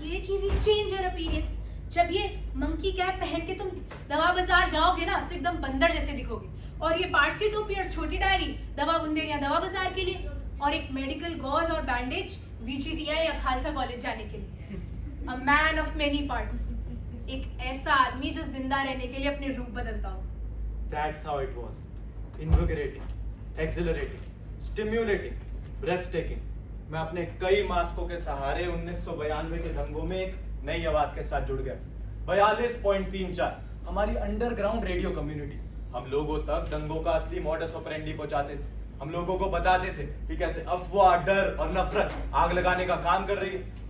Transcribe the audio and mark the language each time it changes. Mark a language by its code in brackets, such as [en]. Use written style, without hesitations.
[hi] ये कि [en] We change your appearance. [hi] जब ये मंकी कैप पहन के तुम दवा बाजार जाओगे ना तो एकदम बंदर जैसे दिखोगे। और ये पारसी टोपी और छोटी डायरी दवा बुंदेलियां दवा बाजार के लिए, और एक मेडिकल गॉज और बैंडेज वीजीटीआई या खालसा कॉलेज जाने के लिए। [en] A man of many parts. [hi] एक ऐसा आदमी जो जिंदा रहने के लिए अपने रूप बदलता हो। [en] That's how it was. Invigorating, exhilarating, stimulating, breathtaking. [hi] मैं अपने कई मास्कों के सहारे 1992 के दंगों में एक नई आवाज के साथ जुड़ गया। 42.34 हमारी अंडरग्राउंड रेडियो कम्युनिटी हम लोगों तक दंगों का असली मॉडस ऑपरेंडी पहुंचाते थे। हम लोगों को बताते थे कि कैसे अफवाह, डर और नफरत आग लगाने का काम कर रही है।